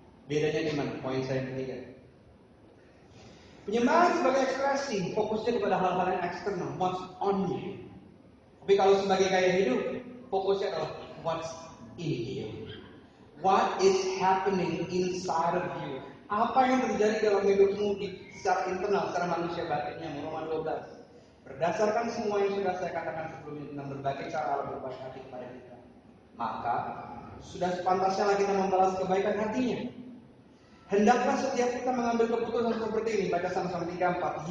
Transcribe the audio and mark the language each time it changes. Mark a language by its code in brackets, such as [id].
[id] Bedanya di mana? Poin saya yang ketiga. Penyembahan sebagai ekspresi fokusnya kepada hal-hal yang eksternal, [en] what's on you. [id] Tapi kalau sebagai gaya hidup, fokusnya adalah [en] what's in you. What is happening inside of you? [id] Apa yang terjadi dalam hidupmu secara internal, secara manusia batinnya, Roma 12. Berdasarkan semua yang sudah saya katakan sebelumnya tentang berbagai cara Allah berbaik hati kepada kita, maka sudah sepantasnya kita membalas kebaikan hatinya. Hendaklah setiap kita mengambil keputusan seperti ini. Baca sama-sama 3-4.